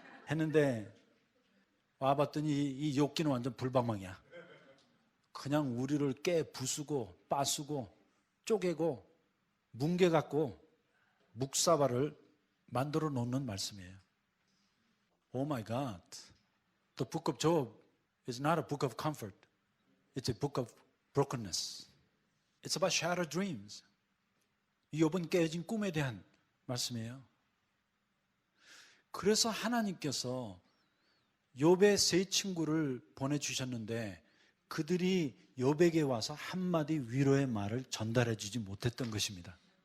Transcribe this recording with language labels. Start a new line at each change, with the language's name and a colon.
Korean: 했는데 와봤더니 이 욥기는 완전 불방망이야. 그냥 우리를 깨 부수고 빠수고 쪼개고 뭉개갖고 묵사발을 만들어 놓는 말씀이에요.
English: Oh my God. The book of Job is not a book of comfort. It's a book of brokenness. It's about shattered dreams.
Korean: 이 욥은 깨어진 꿈에 대한 말씀이에요. 그래서 하나님께서 욥의 세 친구를 보내주셨는데 그들이 욥에게 와서 한마디 위로의 말을 전달해 주지 못했던 것입니다.